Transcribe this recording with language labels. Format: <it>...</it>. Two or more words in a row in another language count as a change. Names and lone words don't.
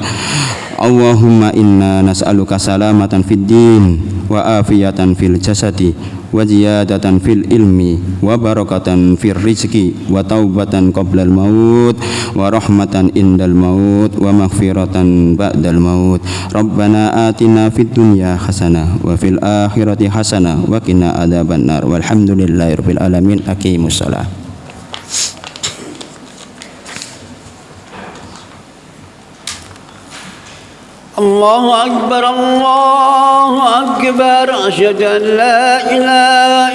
<ar>اللهم إنا نسألك سلامة في الدين وعافية في الجسد وزيادة في العلم وبركة في الرزق وتوبة قبل الموت ورحمة عند الموت ومغفرة بعد الموت. ربنا آتنا في الدنيا حسنة وفي الآخرة حسنة وقنا عذاب النار. والحمد لله رب العالمين. أقيموا الصلاة. الله أكبر الله أكبر أشهد أن لا إله</ar>